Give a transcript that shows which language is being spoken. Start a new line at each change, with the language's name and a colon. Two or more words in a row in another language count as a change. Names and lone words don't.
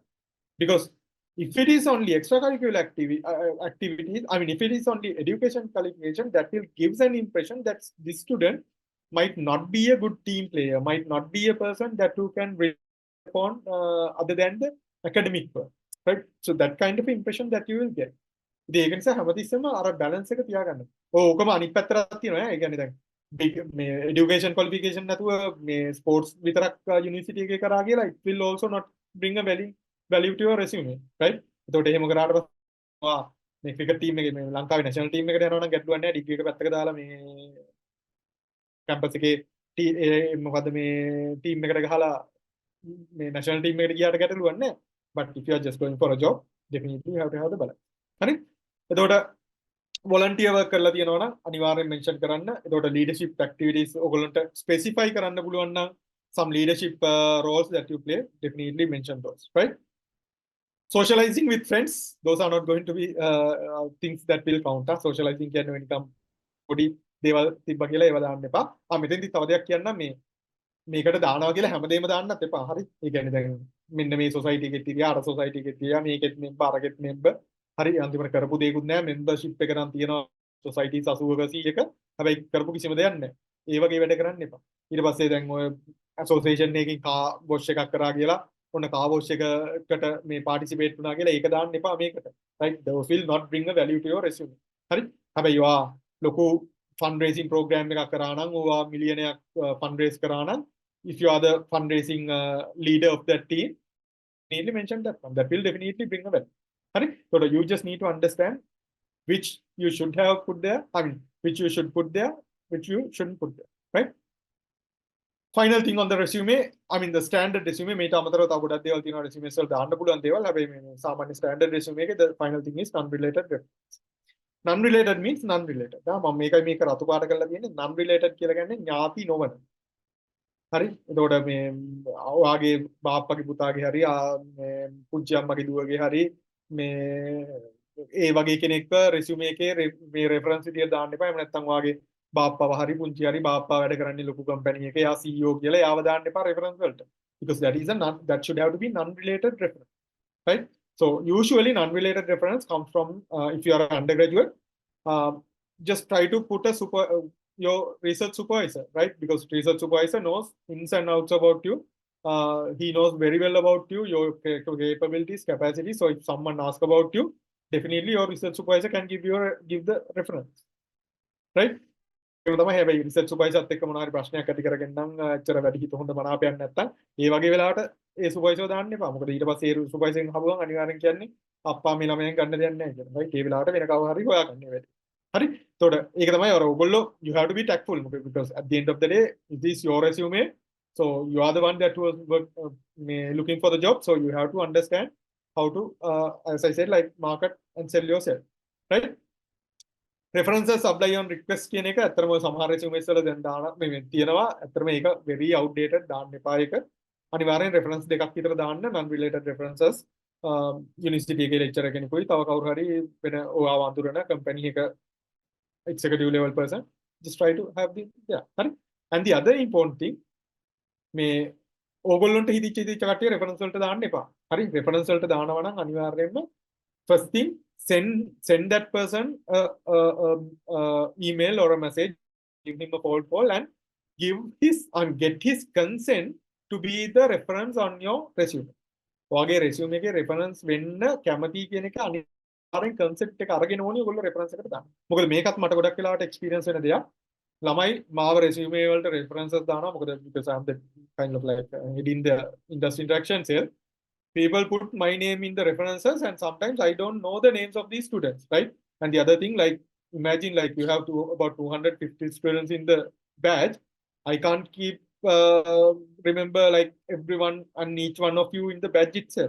English: Because if it is only extracurricular activities, I mean, if it is only education qualification, that will gives an impression that this student might not be a good team player, might not be a person that you can rely upon other than the academic part, right? So that kind of impression that you will get.
Sinhala: ඉතින් ඒක නිසා හැමතිස්සෙම අර බැලන්ස් එක තියාගන්න. ඔව් ඔකම අනිත් පැත්තට තියෙනවා. ඒ කියන්නේ දැන්
English: big education qualification
Sinhala: නැතුව මේ sports විතරක් university එකේ කරා කියලා
English: it will also not bring a value to your resume, right?
Sinhala: එතකොට එහෙම කරාට පස්සේ මේ
English: cricket team
Sinhala: එකේ මේ ලංකාවේ
English: national team
Sinhala: එකට යනවා නම් ගැටලුවක් නැහැ degree එක පැත්තක දාලා මේ campus එකේ මොකද්ද මේ team එකට ගහලා මේ
English: national team
Sinhala: එකට ගියාට ගැටලුවක් නැහැ.
English: But if you are just going for a job, definitely you have to have the balance.
Sinhala: හරි? එතකොට
English: volunteer work
Sinhala: කරලා තියෙනවා නම් අනිවාර්යෙන් mention කරන්න.
English: එතකොට leadership activities ඔයගොල්ලන්ට specify
Sinhala: කරන්න පුළුවන් නම්
English: some leadership roles that you play, definitely mention those, right? Socializing with friends, those are not going to be things that will count.
Sinhala: Socializing කියන්නේ
English: when it comes
Sinhala: පොඩි දේවල් තිබ්බ කියලා ඒව දාන්න එපා. මෙතෙන්දි තව දෙයක් කියන්නම් මේ මේකට දානවා කියලා හැමදේම දාන්නත් එපා. හරි? ඒ කියන්නේ දැන් මෙන්න මේ සොසයිටි එකේ තියා අර සොසයිටි එකේ තියා මේකෙත් මෙම්බර් අරගෙත් මෙම්බර්. හරි අන්තිමට කරපු දෙයක්වත් නැහැ. මෙම්බර්ෂිප් එක නම් තියෙනවා සොසයිටි 80ක 100ක. හැබැයි කරපු කිසිම දෙයක් නැහැ. ඒ වගේ වැඩ කරන්න එපා. ඊට පස්සේ දැන් ඔය ඇසෝසියේෂන් එකකින්
English: car wash
Sinhala: එකක් කරා කියලා ඔන්න
English: car wash
Sinhala: එකකට මේ පාටිසිපේට් වුණා කියලා ඒක දාන්න එපා මේකට.
English: right? Those will not bring a value to your resume.
Sinhala: හරි? හැබැයි ඔයා ලොකු
English: fundraising program
Sinhala: එකක් කරා නම් ඔයා මිලියනයක්
English: fundraise
Sinhala: කරා නම්
English: if you are the fundraising leader of that team, neatly mention that one. That will definitely bring a value. Right? So you just need to understand which you should have put there, I mean, which you should put there, which you shouldn't put there. Right? Final thing on the resume, I mean the standard resume,
Sinhala: මේට අමතරව තව ගොඩක් දේවල් තියෙනවා resume වල දාන්න පුළුවන් දේවල්. හැබැයි මේ සාමාන්‍ය
English: standard resume එකේ the final thing is non-related reference. Non-related means non-related.
Sinhala: මම මේකයි මේක රතු පාට කරලා තියෙන්නේ non-related කියලා කියන්නේ ඥාති නොවන. හරි? එතකොට මේ ඔයාගේ බාප්පගේ පුතාගේ හරි මේ පුංචි අම්මගේ දුවගේ හරි මේ ඒ වගේ කෙනෙක්ව resume එකේ මේ reference විදියට දාන්න එපා. එහෙම නැත්නම් ඔයාගේ බාප්පව හරි පුංචි හරි බාප්පා වැඩ කරන්නේ ලොකු company එකේ යා CEO කියලා යාව දාන්න එපා reference වලට.
English: Because that is that should have to be non-related reference. Right? So usually non-related reference comes from if you are an undergraduate, just try to put a your research supervisor, right? Because research supervisor knows ins and outs about you. He knows very well about you, your capabilities, capacity. So if someone asks about you, definitely your research supervisor can give the reference, right?
Sinhala: තමයි හැබැයි රිසර්ච් සුපර්වයිසර්ත් එක්ක මොනවා හරි ප්‍රශ්නයක් ඇති කරගෙන නම් ඇත්තට වැඩි හිත හොඳ මනාපයක් නැත්තම් ඒ වගේ වෙලාවට ඒ සුපර්වයිසර් දාන්න එපා. මොකද ඊට පස්සේ ඒ සුපර්වයිසර්ෙන් අහුවම අනිවාර්යෙන් කියන්නේ අප්පා මේ ළමයන් ගන්න දෙයක් නැහැ කියලා.
English: right?
Sinhala: ඒ වෙලාවට වෙන කවුරු හරි හොයාගන්න වැඩි. හරි? එතකොට ඒක තමයි අර ඔයගොල්ලෝ
English: you have to be tactful because at the end of the day it is your resume. So you are the one that was looking for the job. So you have to understand how to as I said like market and sell yourself. Right? References apply on request
Sinhala: කියන එක ඇත්තටම සමහර resumes වල දැන් දාන මේ තියෙනවා. ඇත්තටම ඒක
English: very outdated
Sinhala: දාන්න එපා ඒක. අනිවාර්යෙන් reference දෙකක් විතර දාන්න
English: non related references
Sinhala: university එකේ lecturer කෙනෙකුයි තව කවුරු හරි වෙන ඔයාව අඳුරන company එක
English: executive level person, just try to have the
Sinhala: හරි.
English: And the other important thing
Sinhala: මේ ඕගොල්ලන්ට හිතිච්ච කට්ටිය reference වලට දාන්න එපා. හරි?
English: reference
Sinhala: වලට දානවා නම් අනිවාර්යෙන්ම
English: first thing send that person email or a message, give him a phone call and get his consent to be the reference on your resume.
Sinhala: ඔයාගේ resume එකේ reference වෙන්න කැමති කියන එක අනිවාර්යෙන් consent එක අරගෙන ඕනේ ඔයගොල්ලෝ reference එකට දාන්න. මොකද මේකත් මට ගොඩක් වෙලාවට experience වෙන දෙයක්. ළමයි මාව resume වලට references දානවා.
English: මොකද because I'm the kind of like heading the industry interaction cell. People put my name in the references and sometimes I don't know the names of these students, right? And the other thing, like imagine like you have about 250 students in the batch. I can't keep remember like everyone and each one of you in the batch itself.